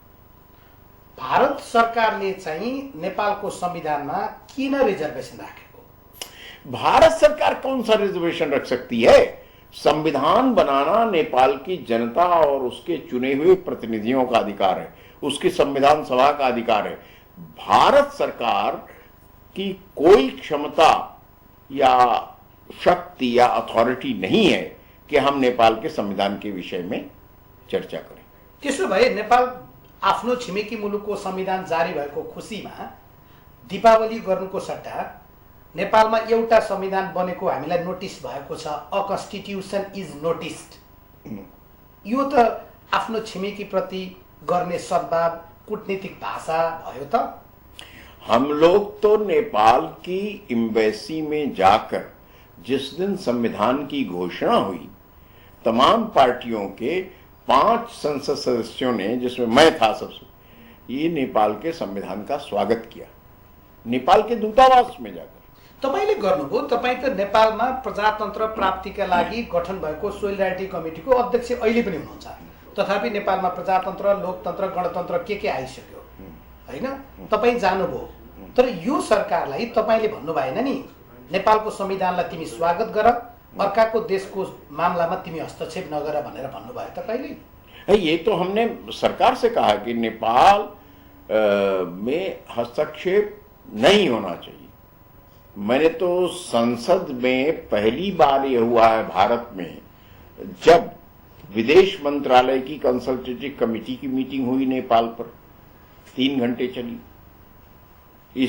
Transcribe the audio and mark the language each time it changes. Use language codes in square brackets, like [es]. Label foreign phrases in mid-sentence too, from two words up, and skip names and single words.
[ne] भारत सरकारले चाहिँ नेपालको संविधानमा किन रिजर्भेसन राखेको? [hi] भारत सरकार कौन सा रिजर्वेशन रख सकती है? संविधान बनाना नेपाल की जनता और उसके चुने हुए प्रतिनिधियों का अधिकार है, उसकी संविधान सभा का अधिकार है। भारत सरकार की कोई क्षमता या शक्ति या अथॉरिटी नहीं है कि हम नेपाल के संविधान के विषय में चर्चा करें। [ne] त्यसो भए नेपाल आफ्नो छिमेकी मुलुकको संविधान जारी भएको खुसीमा दीपावली गर्नुको सट्टा नेपालमा एउटा संविधान बनेको हामीलाई नोटिस भएको छ, [en] a constitution is noticed. [ne] यो त आफ्नो छिमेकी प्रति गर्ने सद्भाव कूटनीतिक भाषा भयो त? [hi] हम लोग तो नेपाल की एम्बेसी में जाकर जिस दिन संविधान की घोषणा हुई, तमाम पार्टियों के 5 संसद सदस्यों ने, जिसमें मैं था सबसे, ये नेपाल के संविधान का स्वागत किया, नेपाल के दूतावास में जाकर। [ne] तपाईले गर्नुभयो? तपाई त नेपालमा प्रजातन्त्र प्राप्तिका लागि गठन भएको सोलिडारिटी कमिटीको अध्यक्ष अहिले पनि हुनुहुन्छ। तथापि नेपालमा प्रजातन्त्र, लोकतन्त्र, गणतन्त्र के आइसक्यो हैन? तपाई जानुभयो, तर यो सरकारलाई तपाईले भन्नु भएन नि नेपालको संविधानलाई तिमी स्वागत गर, अर्काको देशको मामलामा तिमी हस्तक्षेप नगर भनेर भन्नुभयो तपाईले? [hi] ये तो हमने सरकार से कहा कि नेपाल में हस्तक्षेप नहीं होना चाहिए। मैंने तो संसद में पहली बार ये हुआ है भारत में, जब विदेश मंत्रालय की कंसल्टेटिव कमेटी की मीटिंग हुई नेपाल पर, 3 घंटे चली।